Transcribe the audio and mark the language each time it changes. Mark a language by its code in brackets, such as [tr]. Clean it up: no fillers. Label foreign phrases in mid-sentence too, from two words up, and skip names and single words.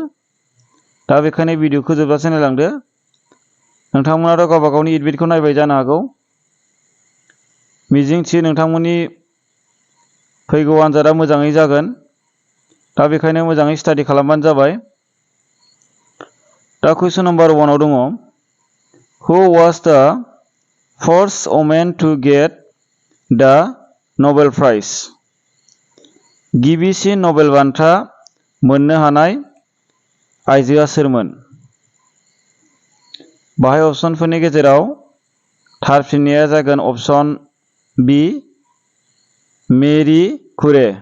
[brx] दा बेखायनो भिडिअखौ जोबजासे नायलांदो। नोंथांमोनाथ' गावबा गावनि एडमिटखौ नायबाय जानो हागौ। मिजिंथियो नोंथांमोननि फैगौ आनजादा मोजाङै जागोन। दा बेखायनो मोजाङै स्टाडि खालामबानो जाबाय। दा [en] question number [brx] 1 आव दङ [en] who was the first woman to get the Nobel prize? [brx] गिबिसिन नबेल बान्था मोननो हानाय आइजोआ सोरमोन? बाहाय अपसनफोरनि गेजेराव थार फिननाया जागोन [en] option B [brx] मेरि कुरे।